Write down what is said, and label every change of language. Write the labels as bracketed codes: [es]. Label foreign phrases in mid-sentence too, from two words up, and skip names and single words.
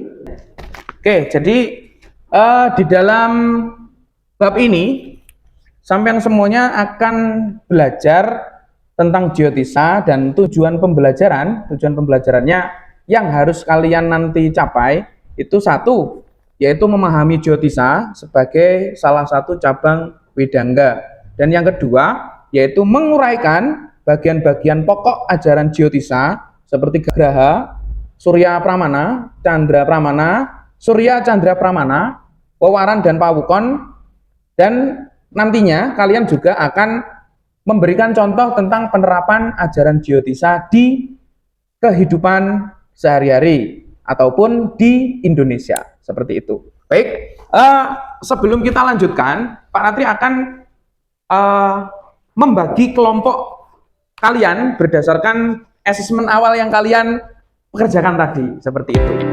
[id] Oke, jadi di dalam bab ini sampean semuanya akan belajar tentang geotisa, dan tujuan pembelajarannya yang harus kalian nanti capai itu satu, yaitu memahami geotisa sebagai salah satu cabang Wedangga, dan yang kedua yaitu menguraikan bagian-bagian pokok ajaran geotisa seperti Graha, Surya Pramana, Chandra Pramana, Surya Chandra Pramana, Pewaran dan Pawukon, dan nantinya kalian juga akan memberikan contoh tentang penerapan ajaran geotisa di kehidupan sehari-hari ataupun di Indonesia, seperti itu. Baik, sebelum kita lanjutkan, Pak Natri akan membagi kelompok kalian berdasarkan asesmen awal yang kalian pekerjakan tadi, seperti itu.